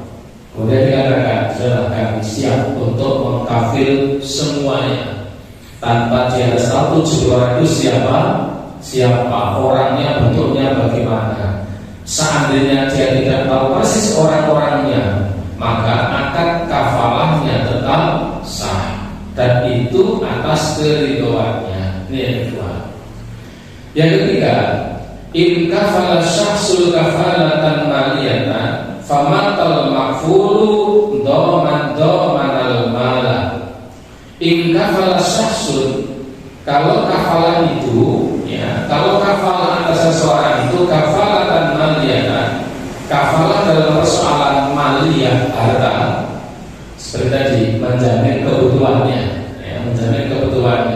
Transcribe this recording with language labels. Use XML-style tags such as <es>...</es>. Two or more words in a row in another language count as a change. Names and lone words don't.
<id>Kemudian dikatakan, sudah kami siap untuk mengkafil semuanya tanpa dia harus tahu 70 orang itu siapa orangnya, bentuknya bagaimana. Seandainya dia tidak tahu persis orang-orangnya, maka akad kafalahnya tetap sah, dan itu atas keridhoannya. Ini yang kedua. Yang ketiga,</id> <ar>إن كفل شخص كفالة مالية فمات المكفول ضمن المال. إن كفل شخص,</ar> <id>kalau kafalah itu ya, kalau kafalah atas seseorang itu</id> <ar>كفالة مالية,</ar> <id>kafalah dalam persoalan maliyah harta, seperti tadi menjamin kebutuhannya ya, menjamin kebutuhannya.</id>